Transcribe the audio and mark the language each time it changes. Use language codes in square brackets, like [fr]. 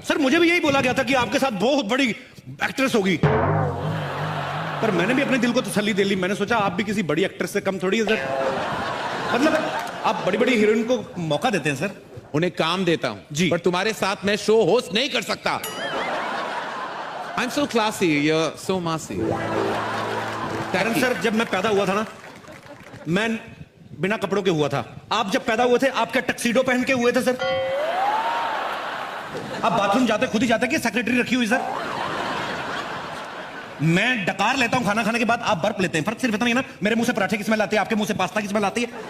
[hi] Sir मुझे भी यही बोला गया था कि आपके साथ बहुत बड़ी एक्ट्रेस होगी, पर मैंने भी अपने दिल को तसल्ली दे ली। मैंने सोचा आप भी किसी बड़ी एक्ट्रेस से कम थोड़ी है सर। मतलब आप बड़ी बड़ी हीरोइन को मौका देते हैं सर। उन्हें काम देता हूं जी, पर तुम्हारे साथ मैं शो होस्ट नहीं कर सकता। [en] I'm so classy, you're so massy. [hi] कारण सर जब मैं पैदा हुआ था ना, मैं बिना कपड़ों के हुआ था। आप जब पैदा हुए थे, आप क्या टक्सीडो पहन के हुए थे सर? आप बाथरूम जाते खुद ही जाते कि सेक्रेटरी रखी हुई सर? मैं डकार लेता हूं खाना खाने के बाद, आप बर्फ लेते हैं। फर्क सिर्फ इतना ही है ना, मेरे मुंह से पराठे की स्मेल आती है, आपके मुंह से पास्ता की स्मेल आती है।